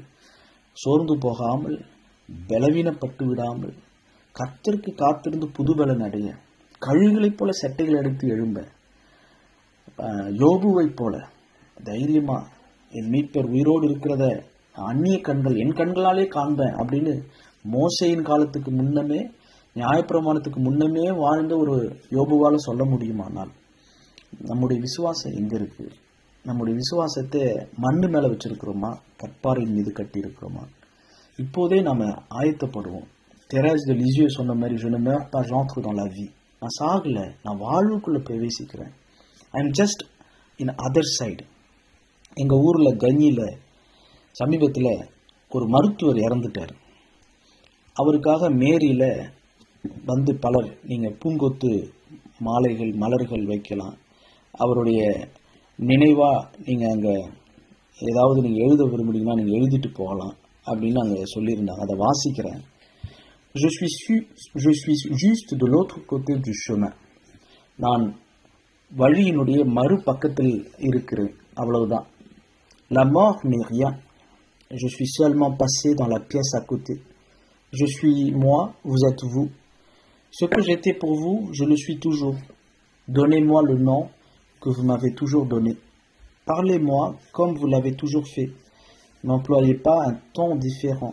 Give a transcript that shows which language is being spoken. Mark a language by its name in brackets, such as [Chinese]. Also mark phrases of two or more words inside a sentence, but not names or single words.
[Tamil] சோர்ந்து போகாமல், பலவீனப்பட்டு விடாமல், கர்த்தருக்கு காத்திருந்து புது பலன் அடைய, கழுகுகளைப் போல சட்டைகள் எடுத்து எழும்ப, யோபுவைப் போல தைரியமா என் மீட்பர் உயிரோடு இருக்கிறத அந்நிய கண்கள் என் கண்களாலே காண்பேன் அப்படின்னு மோசையின் காலத்துக்கு முன்னமே, நியாயப்பிரமாணத்துக்கு முன்னமே வாழ்ந்த ஒரு யோபுவால சொல்ல முடியுமானால், நம்முடைய விசுவாசம் எங்க இருக்கு? நம்முடைய விசுவாசத்தை மண்ணு மேல வச்சிருக்கிறோமா, கற்பாறையின் மீது கட்டி இருக்கிறோமா? இப்போதே நாம ஆயத்தப்படுவோம். தெரேஸ் de Lisieux சொன்ன மாதிரி, [French] je ne meurs pas, j'entre dans la vie. [Tamil] நான் சாகல, நான் வாழ்வுக்குள்ள பிரவேசிக்கிறேன். [English] I am just in other side. [Tamil] எங்க ஊர்ல கஞ்சியில சமீபத்தில் ஒரு மருத்துவர் இறந்துட்டார். அவருக்காக மேரியில் வந்து பலர் நீங்கள் பூங்கொத்து மாலைகள் மலர்கள் வைக்கலாம், அவருடைய நினைவாக நீங்கள் அங்கே ஏதாவது நீங்கள் எழுத விரும்புனீங்கன்னா நீங்கள் எழுதிட்டு போகலாம் அப்படின்னு அங்கே சொல்லியிருந்தாங்க. அதை வாசிக்கிறேன். [French] Je suis juste de l'autre côté du chemin. [Tamil] நான் வழியினுடைய மறுபக்கத்தில் இருக்கிறேன், அவ்வளவுதான். [French] La mort n'est rien. Je suis seulement passé dans la pièce à côté. Je suis moi, vous êtes vous. Ce que j'étais pour vous, je le suis toujours. Donnez-moi le nom que vous m'avez toujours donné. Parlez-moi comme vous l'avez toujours fait. N'employez pas un ton différent.